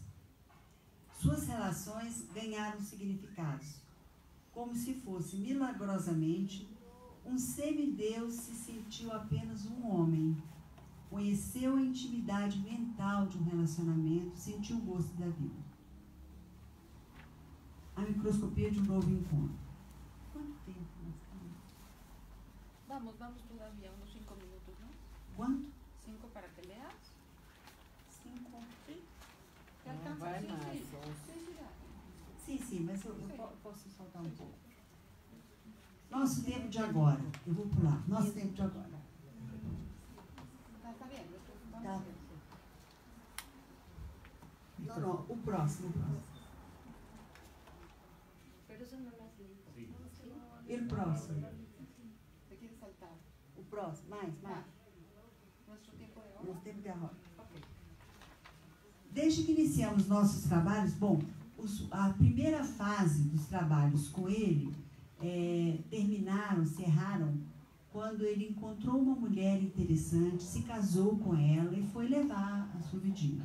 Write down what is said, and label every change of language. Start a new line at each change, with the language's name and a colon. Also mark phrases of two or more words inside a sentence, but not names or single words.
Portuguese: Suas relações ganharam significados, como se fosse milagrosamente um semideus se sentiu apenas um homem, conheceu a intimidade mental de um relacionamento, sentiu o gosto da vida. A microscopia de um novo encontro. Quanto tempo nós temos?
Spanish: Vamos todavía unos 5 minutos, ¿no?
Portuguese: Quanto?
Spanish: 5 para que leas. 5. Sí. ¿Te alcanza?
Portuguese: Vai
Spanish: Sí,
Portuguese: mais.
Spanish: sí.
Portuguese: Sim, mas eu posso soltar um pouco. Nosso tempo de agora. Eu vou pular. Nosso tempo de agora.
Spanish: Está bien.
Portuguese: Tá. Não, o próximo.
Spanish: Pero eso no lo has leído.
Portuguese: E o próximo?
Spanish: ¿Te quieres saltar?
Portuguese: O próximo. Mais.
Spanish: Nuestro tiempo de ahora.
Portuguese: Nosso tempo de agora. Ok. Desde que iniciamos nossos trabalhos, a primeira fase dos trabalhos com ele encerraram quando ele encontrou uma mulher interessante, se casou com ela e foi levar a sua vidinha.